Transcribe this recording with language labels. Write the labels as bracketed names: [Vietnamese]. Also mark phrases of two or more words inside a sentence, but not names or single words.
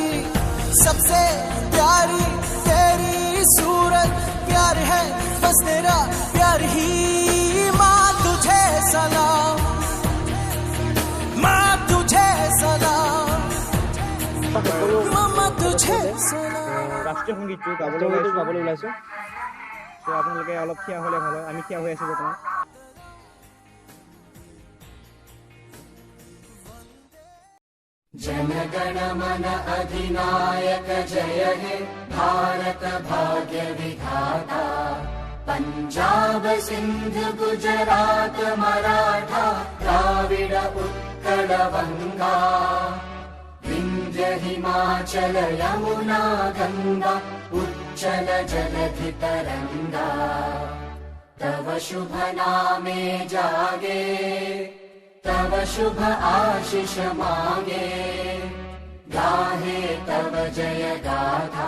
[Hindi] सबसे प्यारी सूरत प्यार है, बस तेरा प्यार ही। माँ तुझे सलाम, माँ तुझे सलाम, मामा तुझे सलाम। [Assamese] ৰাষ্ট্ৰীয় সংগীতটো গাবলৈ ওলাইছোঁ। তো আপোনালোকে অলপ থিয় হ'লে ভাল হয়, আমি থিয় হৈ আছোঁ বৰ্তমান। [Bangla] জনগণ মন অধিনায়ক জয় হে ভারত ভাগ্য বিধাতা। পঞ্জাব সিন্ধু গুজরাট মারাঠা দ্রাবিড় উৎকল বঙ্গ, বিন্ধ্য হিমাচল যমুনা গঙ্গা উচ্ছল জলধি তরঙ্গ। তব শুভ নামে জাগে, তব শুভ আশিস মাগে, গাহে তব জয় গাথা।